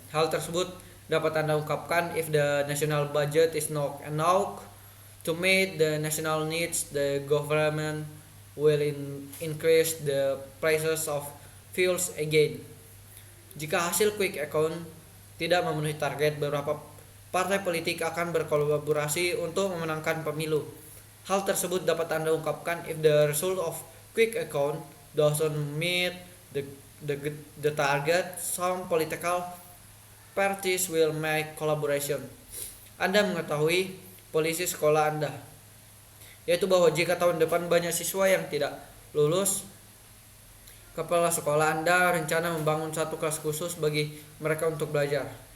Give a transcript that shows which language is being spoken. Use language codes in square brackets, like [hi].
[id] Hal tersebut dapat Anda ungkapkan, [en] if the national budget is not enough to meet the national needs, the government will increase the prices of fuels again. [id] Jika hasil quick account tidak memenuhi target, beberapa partai politik akan berkolaborasi untuk memenangkan pemilu. Hal tersebut dapat Anda ungkapkan, [en] if the result of quick account doesn't meet the target, some political parties will make collaboration. [id] Anda mengetahui polisi sekolah Anda, yaitu bahwa jika tahun depan banyak siswa yang tidak lulus, kepala sekolah Anda rencana membangun satu kelas khusus bagi mereka untuk belajar.